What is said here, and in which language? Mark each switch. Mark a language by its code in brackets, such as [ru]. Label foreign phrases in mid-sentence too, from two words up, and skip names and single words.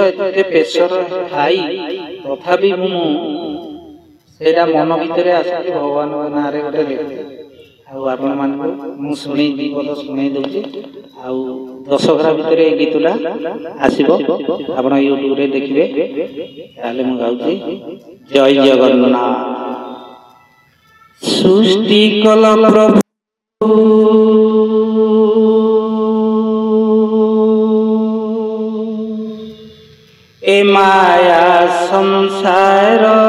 [or] ଏତେ [en] pressure high [or] ତଥାପି ମୁ ସେଟା ମନ ଭିତର ଆସି ଭଗବାନ ନାରେ ଗୋଟେ ଲିଖେ ଆପଣ ମାନ ମୁ ଶୁଣି ଦୀପଦ ଶୁଣେ ଦଉଛି ଆ ଦଶହରା ଭିତର ଏ ଗୀତଟା ଆସିବ ଆପଣ ୟୁଟ୍ୟୁବ ରେ ଦେଖିବେ ତାଲେ ମୁ ଗାଉଛି ଜୟ ଜଗନ୍ନାଥ ସୃଷ୍ଟି କଲ ପ୍ରଭୁ ଏ ମାୟା ସଂସାର